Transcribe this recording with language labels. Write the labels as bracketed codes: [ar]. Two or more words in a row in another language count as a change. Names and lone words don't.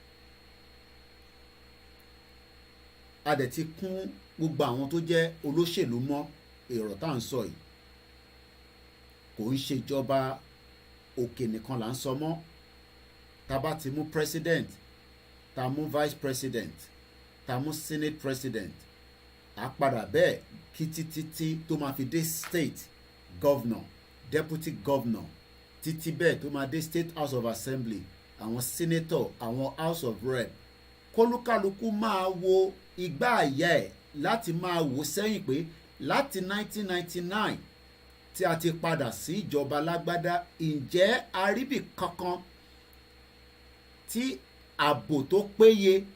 [yo] A dẹ̀ ti kún gbogbo àwọn tó jẹ́ olóṣèlú mọ́ èrò tá à ń sọ yìí. Kò ń ṣèjọba òkè nìkan là ń sọ mọ́. Tá bá ti mú president, tá mú [en] vice president, [yo] tá mú [en] senate president, [yo] á padà bẹ́ẹ̀ kí títí tó máa fi dé [en] state governor, deputy governor, [yo] títí bẹ́ẹ̀ tó máa dé [en] state house of assembly, [yo] àwọn senator, àwọn [en] house of rep. [yo] Kólúkálukú máa wo igbá àyà ẹ̀ láti máa wò sẹ́yìn pé láti 1999 tí a ti padà sí ìjọba lágbádá, ǹjẹ́ aríbì kankan tí ààbò tó péye,